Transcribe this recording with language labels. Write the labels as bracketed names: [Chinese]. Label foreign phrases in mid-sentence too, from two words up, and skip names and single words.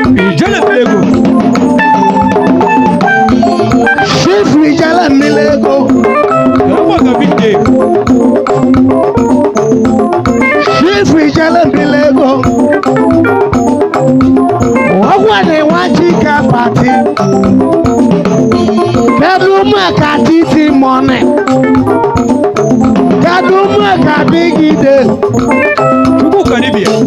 [Igbo] Ijele Mmiri Ego. Chief Ijele Mmiri Ego. [Yoruba] Ọmọ ọ̀gá Big Day. [Igbo] Chief Ijele Mmiri Ego. Ọgwụ a na-enwe Chika Party. Kedu maka Titi Money? Kedu maka Big Day? Chukwu ka dibịa.